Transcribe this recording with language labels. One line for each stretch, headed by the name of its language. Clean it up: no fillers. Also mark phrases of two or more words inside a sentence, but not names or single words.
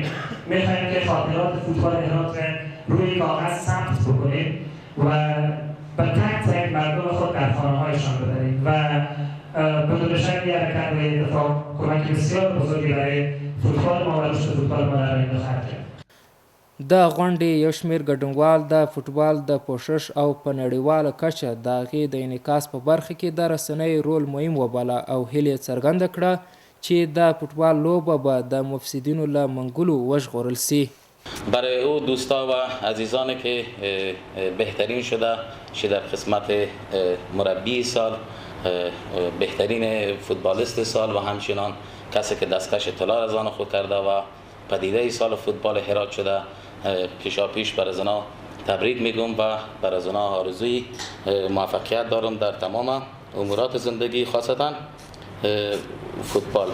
Persian: می‌خوایم که خاطرات فوتبال هرات رو روی کاغذ ثبت بکنیم و به تک تک مردم خود در خانه‌هایشان ببریم و بدون شک این حرکت و اتفاق کمک بسیار بزرگی برای فوتبال ما و رشد فوتبال ما در آینده خواهد کرد.
Pashto: د غونډې یو شمېر ګډونوال د فوټبال د پوښښ او په نړیواله کچه د هغې د انعکاس په برخه کې د رسنیو رول مهم وباله او هیله یې څرګنده کړه چې د فوټبال لوبه به د مفسدینو له منګولو وژغورل سي.
Persian: برای او دوستا و عزیزانی که بهترین شده در قسمت مربی سال، بهترین فوتبالیست سال و همچنان کسی که دستکش طلا از آن خود کرده و پدیده سال فوتبال هرات شده پیشاپیش بر از اونا تبریک میگم و بر از اونا آرزوی موفقیت دارم در تمام امورات زندگی، خاصتا فوتبال.